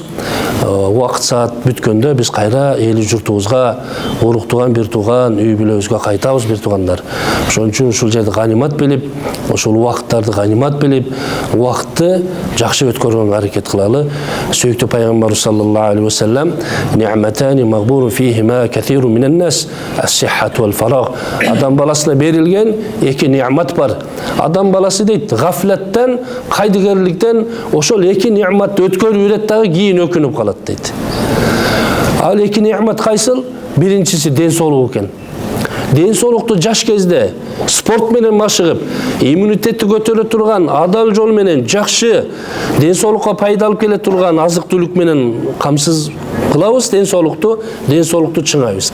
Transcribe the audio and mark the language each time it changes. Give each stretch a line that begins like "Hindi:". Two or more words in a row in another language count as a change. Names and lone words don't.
Kyrgyz: Убакыт саат бүткөндө биз кайра эли журтубузга, уруктуган бир тууган, үй бүлөбүзгө кайтабыз бир туугандар. Ошон үчүн ушул жерди ганимат билип, ошол убакыттарды ганимат билип, убакытты жакшы өткөргөнгө аракет кылалы. Сүйүктүү пайгамбарыбыз
Arabic: صلى الله عليه وسلم نعمتان مغبون فيهما كثير من الناس الصحة والفراغ.
Kyrgyz: Адам баласына берилген эки ни'мат бар. Адам баласы дейт, гафлаттан, кайдыгерликтен ошол эки ни'матты өткөрүп жүрөт дагы кийин өкүнүп калат дейт. Ал эки ни'мат кайсыл? Биринчиси ден соолук экен. ден соолукту жаш кезде спорт менен машыгып, иммунитетти көтөрө турган адал жол менен жакшы ден соолукка пайда алып келе турган азык-түлүк менен камсыз кылабыз, ден соолукту чыңайбыз.